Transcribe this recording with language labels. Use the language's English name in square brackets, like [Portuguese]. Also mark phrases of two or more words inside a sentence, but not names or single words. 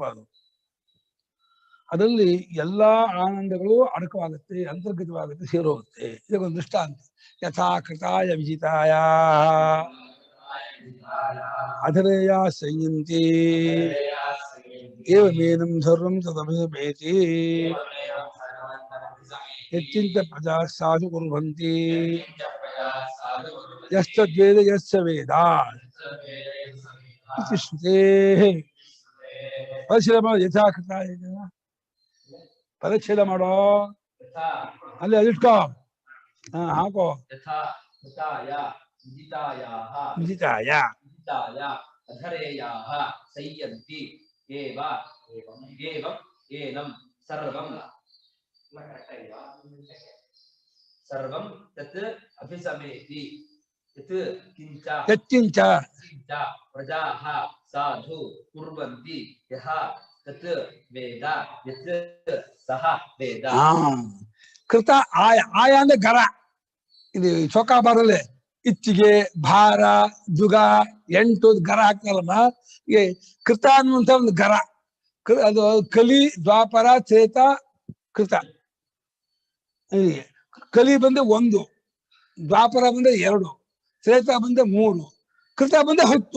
[Kannada] ಅದು ಅದರಲ್ಲಿ ಎಲ್ಲಾ ಆನಂದಗಳು ಅಡಕವಾಗುತ್ತೆ, ಅಂತರ್ಗತವಾಗುತ್ತೆ, ಸೇರೋಗುತ್ತೆ. ಇದಕ್ಕೊಂದು ದೃಷ್ಟಾಂತ. [Sanskrit] ಯಥಾ ಕೃತಾಯ ವಿಜಿತಾಯ ಅಧರೇಯ ಸಂಯಂತಿ ಏವಮೇನಂ ಸರ್ವಂ ತದಭಿಸಮೇತಿ ಹೆಚ್ಚಿಂತ ಪ್ರಜಾ ಸಾಧು ಕುರ್ವಂತಿ ಯಸ್ತದ್ವೇದ ಯಸ್ಸ ವೇದ ಇತಿ ಶ್ರುತೇಃ. [Kannada] ಪರಿಶೀಲನೆ ಮಾಡೋ. [Sanskrit] ಯಥಾ ಕೃತಾಯ [Kannada] ಪರಿಚ್ಛೇದ ಮಾಡೋ, ಅಲ್ಲಿ ಅದಿಟ್ಕೋ, ಹಾಕೋ. [Sanskrit] ವಿಜಿತಾಯ ಅಧರೇಯಾಃ ಸಂಯಂತಿ ಏವಂ ಸರ್ವಂ ತತ್ ಅಭಿಸಮೇತಿ ಯತ್ಕಿಂಚ ಪ್ರಜಾಃ ಸಾಧು ಕುರ್ವಂತಿ ಯಃ ತತ್ ವೇದ ಯತ್ ಸಹ ವೇದ. [Kannada] ಕೃತ ಆಯ ಅಂದ್ರೆ ಗರ. ಇದು ಚೌಕ ಬರಲೆ ಇಚ್ಚಿಗೆ ಭಾರ ಜುಗ 8 ಗರ ಹಾಕ್ತಾರಲ್ಲ, ಈ ಕೃತ ಅನ್ನುವಂತ ಒಂದು ಗರ. ಅದು ಕಲಿ ದ್ವಾಪರ ತ್ರೇತ ಕೃತ. ಕಲಿ ಬಂದೆ 1, ದ್ವಾಪರ ಬಂದೆ 2, ತ್ರೇತ ಬಂದೆ 3, ಕೃತ ಬಂದೆ 10.